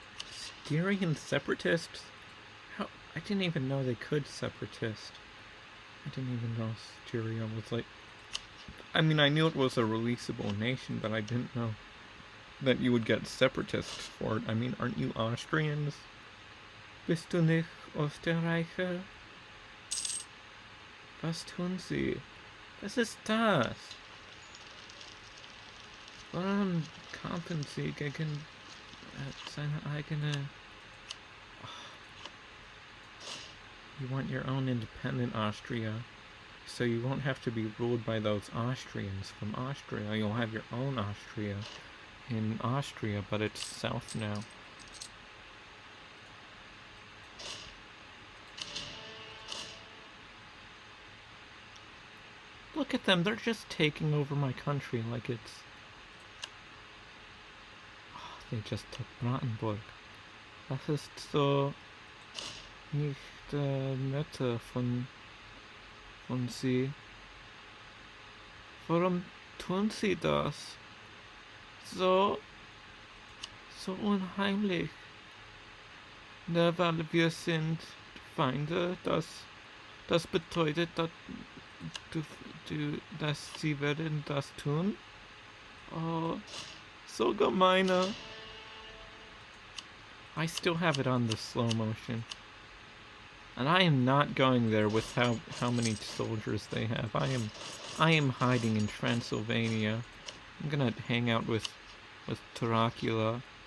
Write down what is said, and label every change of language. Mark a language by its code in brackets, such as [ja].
[en] Styrian separatists? How? I didn't even know they could separatist. I didn't even know Styria was like... I mean, I knew it was a releasable nation, but I didn't know that you would get separatists for it. I mean, aren't you Austrians? [de] Bist du nicht Österreicher? Was tun sie? Was ist das? Warum kämpfen sie gegen seine eigene... [en] You want your own independent Austria, so you won't have to be ruled by those Austrians from Austria. You'll have your own Austria in Austria, but it's south now. Look at them, they're just taking over my country like it's... Oh, they just took Brandenburg. [de] Das ist so nicht nett von sie. Warum tun sie das? So unheimlich. Ne, weil wir sind Feinde, das bedeutet, dass sie werden das tun? Oh, so gemeiner. [en] I still have it on the slow motion. And I am not going there with how many soldiers they have. I am hiding in Transylvania. I'm gonna hang out with Dracula.